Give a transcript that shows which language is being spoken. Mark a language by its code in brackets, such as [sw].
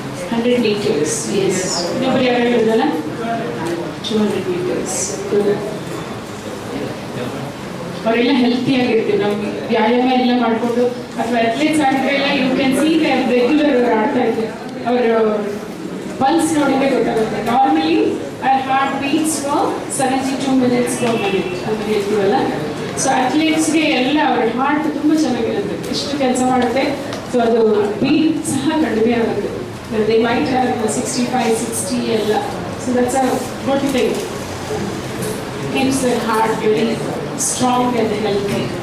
[en] 100 meters. Yes. [kn] ಇನ್ನೊಬ್ರು ಯಾರು ಹೇಳಿದ್ರಲ್ಲ 200 meters. ಅವರೆಲ್ಲ ಹೆಲ್ತಿ ಆಗಿರ್ತೀವಿ. ನಮ್ಗೆ ವ್ಯಾಯಾಮ ಎಲ್ಲ ಮಾಡಿಕೊಂಡು ಅಥವಾ ಅಥ್ಲೀಟ್ಸ್ ಆಗಿದ್ರೆ ಎಲ್ಲ [en] you can see regular [kn] ಅವ್ರು ಆಡ್ತಾ ಇದ್ದಾರೆ. ಅವರ ಪಲ್ಸ್ ನೋಡಿದ್ರೆ ಗೊತ್ತಾಗುತ್ತೆ. [en] normally our heart beats for 72 minutes per minute [kn] ಅಂತ ಹೇಳ್ತೀವಲ್ಲ. ಸೊ ಅಥ್ಲೀಟ್ಸ್ಗೆ ಎಲ್ಲ ಅವರ ಹಾರ್ಟ್ ತುಂಬ ಚೆನ್ನಾಗಿರುತ್ತೆ, ಎಷ್ಟು ಕೆಲಸ ಮಾಡುತ್ತೆ. ಸೊ ಅದು ಬೀಟ್ ಸಹ ಕಡಿಮೆ ಆಗುತ್ತೆ. [en] they might have [kn] 65, 60 ಎಲ್ಲ. [en] So that's a good thing. Keeps the heart very strong and healthy.